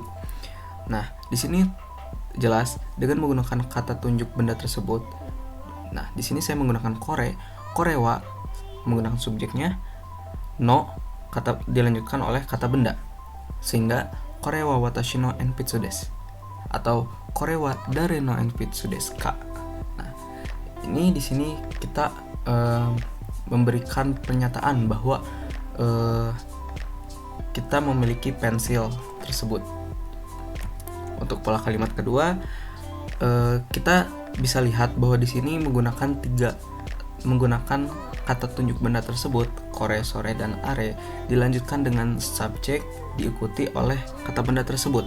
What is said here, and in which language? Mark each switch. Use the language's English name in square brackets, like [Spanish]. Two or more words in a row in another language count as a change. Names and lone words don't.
[Indonesian] Nah, di sini jelas dengan menggunakan kata tunjuk benda tersebut. Nah, di sini saya menggunakan korewa menggunakan subjeknya, no kata dilanjutkan oleh kata benda, sehingga [Japanese] これは私の鉛筆です [Indonesian] atau [Japanese] これは誰の鉛筆ですか. [Indonesian] Nah, ini di sini kita memberikan pernyataan bahwa kita memiliki pensil tersebut. Untuk pola kalimat kedua, kita bisa lihat bahwa di sini menggunakan kata tunjuk benda tersebut, kore, sore, dan are, dilanjutkan dengan subjek diikuti oleh kata benda tersebut.